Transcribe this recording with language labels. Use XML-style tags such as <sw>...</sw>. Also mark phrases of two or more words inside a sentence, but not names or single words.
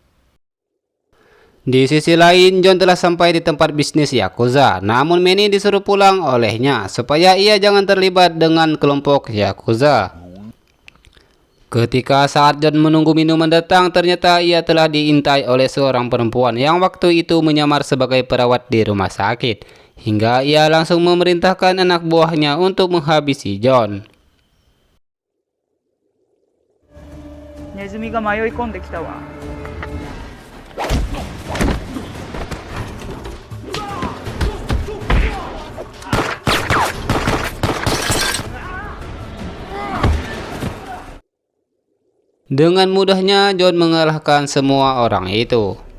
<id>Di sisi lain, John telah sampai di tempat bisnis Yakuza, namun Manny disuruh pulang olehnya supaya ia jangan terlibat dengan kelompok Yakuza. Ketika saat John menunggu minuman datang, ternyata ia telah diintai oleh seorang perempuan yang waktu itu menyamar sebagai perawat di rumah sakit. Hingga ia langsung memerintahkan anak buahnya untuk menghabisi John.</id> <ja>ネズミが迷い込んできたわ。</ja> <id>Dengan mudahnya John mengalahkan semua orang itu.</id>